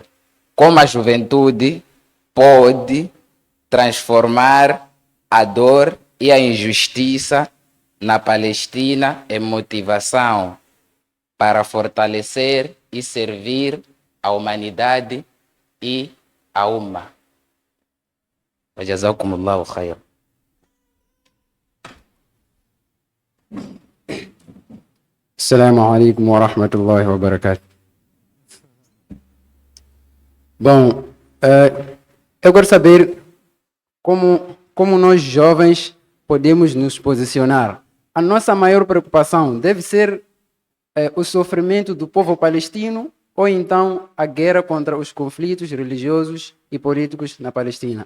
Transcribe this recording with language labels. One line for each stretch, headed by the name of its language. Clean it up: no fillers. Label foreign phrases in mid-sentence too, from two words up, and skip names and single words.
Portuguese: Como a juventude pode transformar a dor e a injustiça na Palestina em motivação para fortalecer e servir a humanidade e a Ummah?
Arabic: جزاكم الله خير. السلام عليكم ورحمة الله وبركاته.
Portuguese: Bom, eu quero saber como nós jovens podemos nos posicionar. A nossa maior preocupação deve ser o sofrimento do povo palestino ou então a guerra contra os conflitos religiosos e políticos na Palestina.